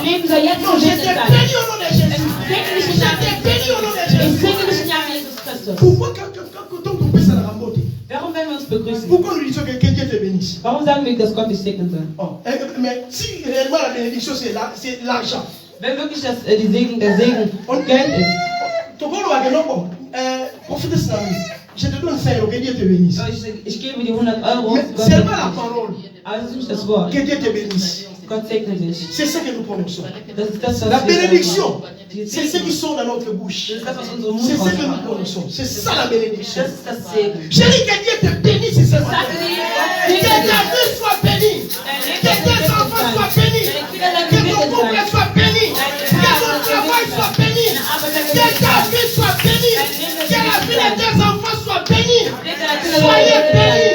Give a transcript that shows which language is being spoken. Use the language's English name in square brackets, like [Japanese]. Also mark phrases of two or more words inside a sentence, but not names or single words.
[French] Non, je te bénis au nom de Jésus. Je te bénis au nom de Jésus. Pourquoi quand on peut ça la ramboter? Pourquoi nous disons que Dieu te bénisse? Mais si réellement la bénédiction c'est l'argent. [German] Wenn wirklich der Segen und Geld ist. [French] Je te donne 5 euros, que Dieu te bénisse. [German] Ich gebe dir 100 Euro. [French] Seulement la parole. [German] Aber das ist nicht das Wort. [French] Que Dieu te bénisse. [German] Gott segne dich. [French] C'est ça que nous prononçons. [German] Das ist das, was [French] la bénédiction, c'est ce qui sort dans notre bouche. [German] Das ist das, was unsere Mund [French] c'est ce que nous prononçons. C'est ça la bénédiction. [German] Das ist das Segen. [French] Je dis que Dieu te bénisse ce matin. Que ta vie soit bénie. Que tes enfants soient bénis. Que ton couple soit béni. Que ton travail soit béni. Que ta vie soit bénie. Que la vie de tes enfants soit bénie. Soyez bénis.